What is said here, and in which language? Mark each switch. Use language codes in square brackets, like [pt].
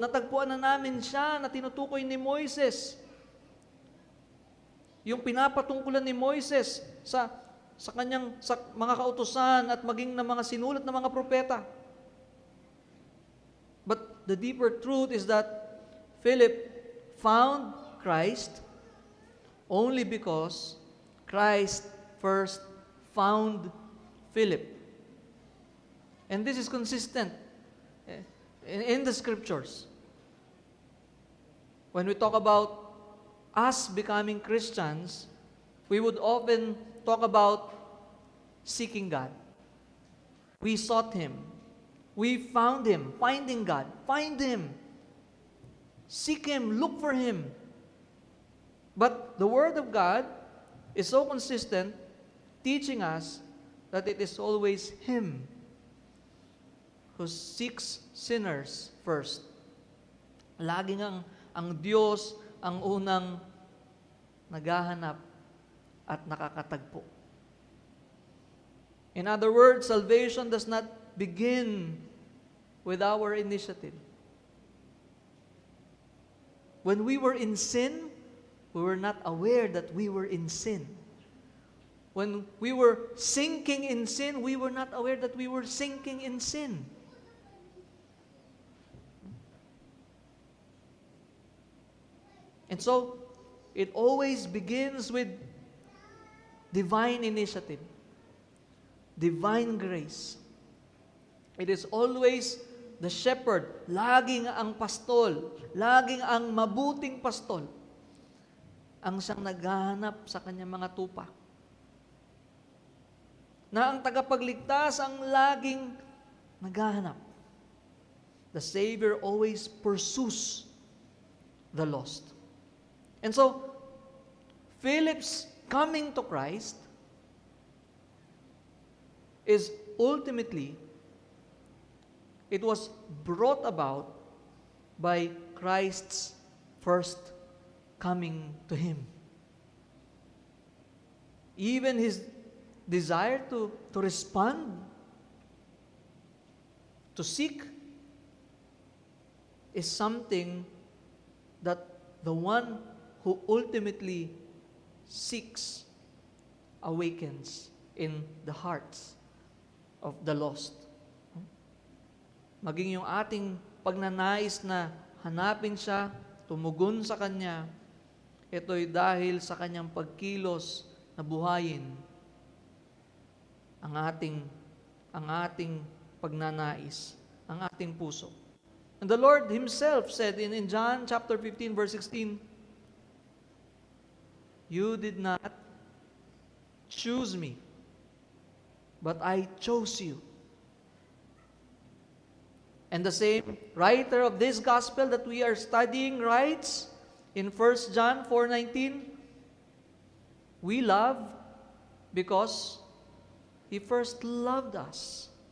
[tl] Natagpuan na namin siya na tinutukoy ni Moises. Yung pinapatungkulan ni Moises sa mga kautusan at maging ng mga sinulat ng mga propeta. [en] But the deeper truth is that Philip found Christ only because Christ first found Philip. And this is consistent in the scriptures. When we talk about us becoming Christians, we would often talk about seeking God. We sought Him. We found Him. Finding God. Find Him. Seek Him. Look for Him. But the Word of God is so consistent, teaching us that it is always Him who seeks sinners first. [tl] Laging ang Diyos ang unang naghahanap at nakakatagpo. [en] In other words, salvation does not begin with our initiative. When we were in sin, we were not aware that we were in sin. When we were sinking in sin, we were not aware that we were sinking in sin. And so, it always begins with divine initiative, divine grace. It is always the shepherd, [tl] laging ang pastol, laging ang mabuting pastol, ang siyang naghahanap sa kanyang mga tupa. Na ang tagapagligtas ang laging naghahanap. [en] The Savior always pursues the lost. And so, Philip's coming to Christ is ultimately, it was brought about by Christ's first coming to him. Even his desire to respond, to seek, is something that the one who ultimately seeks awakens in the hearts of the lost. [tl] Maging yung ating pagnanais na hanapin siya, tumugon sa Kanya, ito'y dahil sa Kanyang pagkilos na buhayin ang ating pagnanais, ang ating puso. [en] And the Lord Himself said in John chapter 15 verse 16, "You did not choose me, but I chose you." And the same writer of this gospel that we are studying writes in 1 John 4:19, "We love because He first loved us."